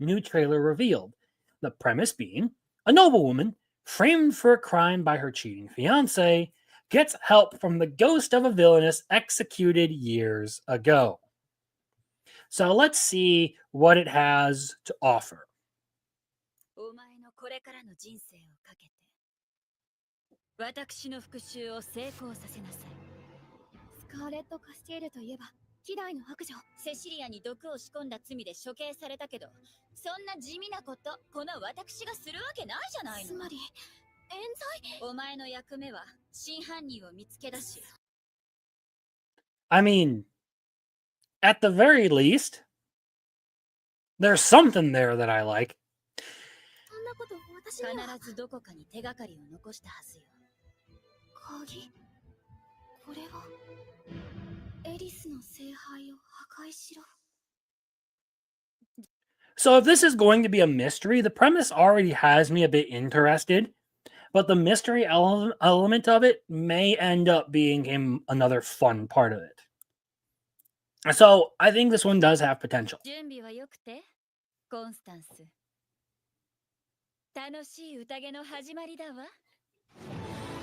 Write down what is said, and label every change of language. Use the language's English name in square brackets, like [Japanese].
[English] New trailer revealed. The premise being a noblewoman framed for a crime by her cheating fiance gets help from the ghost of a villainess executed years ago. So let's see what it has to offer. [Japanese] お前のこれからの人生をかけて私の復讐を成功させなさい。スカーレット・カスティールといえば希代の白女。セシリアに毒を仕込んだ罪で処刑されたけど、そんな地味なことこの私がするわけないじゃないの。つまり冤罪。お前の役目は真犯人を見つけ出し。 [English] I mean, at the very least, there's something there that I like. [Japanese] そんなこと私には。必ずどこかに手がかりを残したはずよ。鍵。これはエリスの聖杯を破壊しろ。 [English] So if this is going to be a mystery, the premise already has me a bit interested, but the mystery element of it may end up being another fun part of it. So I think this one does have potential. [Japanese] 準備は良くて、コンスタンス。楽しい宴の始まりだわ。